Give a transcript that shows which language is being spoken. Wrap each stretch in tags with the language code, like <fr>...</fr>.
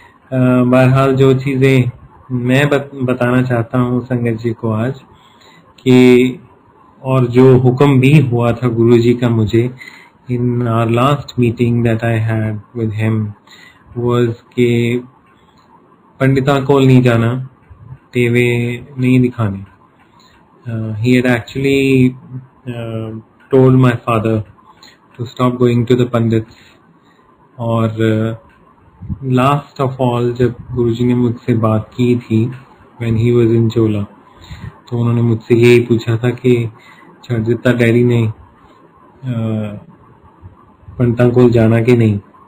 <hi>बहरहाल जो चीज़ें मैं बताना चाहता हूँ संगत जी को आज, कि और जो हुक्म भी हुआ था गुरुजी का मुझे</hi> <en>in our last meeting that I had with him was</en> <hi>कि पंडिता को नहीं जाना, टेवे नहीं दिखाने।</hi> <en>He had actually told my father to stop going to the pandits।</en> <hi>और</hi> <en>last of all</en> <hi>जब गुरुजी ने मुझसे बात की थी</hi> <en>when he was in Chola,</en> <hi>तो उन्होंने मुझसे यही पूछा था कि छड़जिता डैडी ने पंडिता को जाना कि नहीं।</hi>